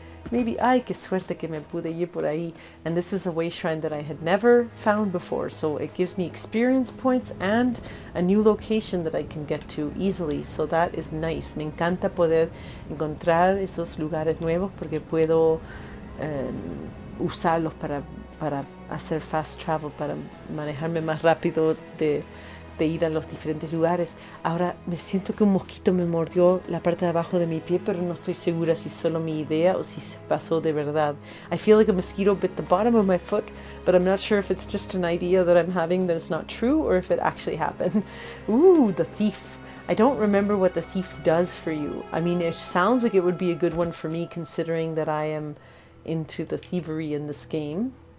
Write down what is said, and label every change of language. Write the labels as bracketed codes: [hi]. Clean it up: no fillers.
[es] Maybe, ay, qué suerte que me pude ir por ahí. [en] And this is a way shrine that I had never found before. So it gives me experience points and a new location that I can get to easily. So that is nice. [es] Me encanta poder encontrar esos lugares nuevos porque puedo usarlos para hacer fast travel, para manejarme más rápido de de ir a los diferentes lugares. Ahora me siento que un mosquito me mordió la parte de abajo de mi pie, pero no estoy segura si es solo mi idea o si se pasó de verdad. [en] I feel like a mosquito bit the bottom of my foot, but I'm not sure if it's just an idea that I'm having that is not true or if it actually happened. Ooh, the thief. I don't remember what the thief does for you. I mean, it sounds like it would be a good one for me considering that I am into the thievery in this game.